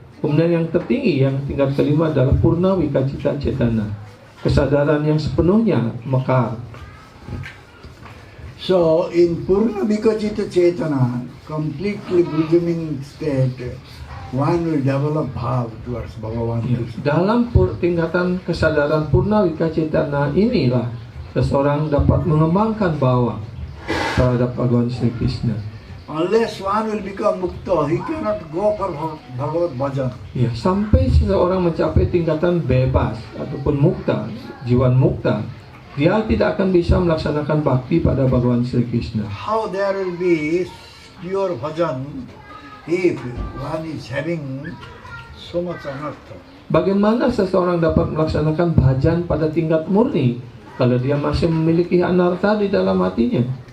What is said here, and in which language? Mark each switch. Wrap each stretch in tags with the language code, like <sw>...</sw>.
<id>Kemudian yang tertinggi, yang tingkat kelima adalah Purna Wikacita cetana, kesadaran yang sepenuhnya mekar.</id> <en>So in Purna Vikachita Chetana, completely blossoming state, one will develop bhav towards Bhagavan Ya, Krishna.</en> <id>dalam tingkatan kesadaran Purna Wikacitana inilah seseorang dapat mengembangkan bhawa terhadap Bhagavan Sri Krishna.</id> <en>Unless one will become mukta, he cannot go for Bhagavad Bhajan.</en> <id>Ya, sampai seseorang mencapai tingkatan bebas ataupun mukta, jiwan mukta, dia tidak akan bisa melaksanakan bakti pada Bhagavan Sri Krishna.</id> <en>How there will be pure bhajan if one is having so much anartha?</en> <id>Bagaimana seseorang dapat melaksanakan bhajan pada tingkat murni kalau dia masih memiliki anartha di dalam hatinya?</id>